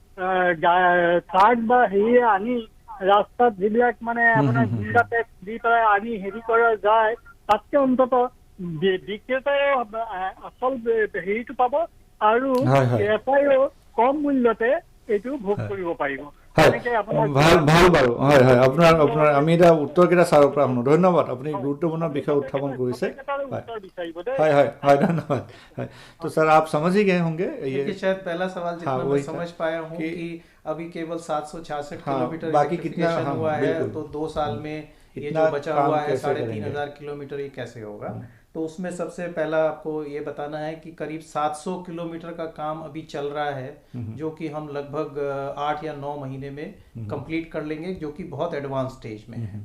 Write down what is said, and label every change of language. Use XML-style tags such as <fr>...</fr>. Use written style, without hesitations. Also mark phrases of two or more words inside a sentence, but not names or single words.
<as>ট্ৰাক বা হেৰি আনি ৰাস্তাত যিবিলাক মানে আপোনাৰ গুণ্ডা টেক্স দি পেলাই আনি হেৰি কৰা যায়, তাতকে অন্ততঃ বিক্ৰেতাই আচল হেৰিটো পাব আৰু ক্ৰেতাইও কম মূল্যতে এইটো ভোগ কৰিব পাৰিব। ভাল বাৰু। হয় হয়, আপোনাৰ আমি এটা উত্তৰকেইটা ছাৰৰ পৰা শুনো। ধন্যবাদ, আপুনি গুৰুত্বপূर्ण বিষয় उत्थापन কৰিছে। হয় হয় হয়,</as> <hi>धन्यवाद। तो सर आप समझ ही गए होंगे ये शायद पहला सवाल जितना मैं समझ पाया हूँ कि अभी केवल 766 किलोमीटर बाकी कितना हुआ है, तो 2 साल में ये जो बचा हुआ है 3,500 किलोमीटर, ये कैसे होगा? तो उसमें सबसे पहला आपको ये बताना है कि करीब 700 किलोमीटर का काम अभी चल रहा है, जो कि हम लगभग 8 या 9 महीने में कंप्लीट कर लेंगे, जो कि बहुत</hi> <en>advance stage</en> <hi>में है।</hi>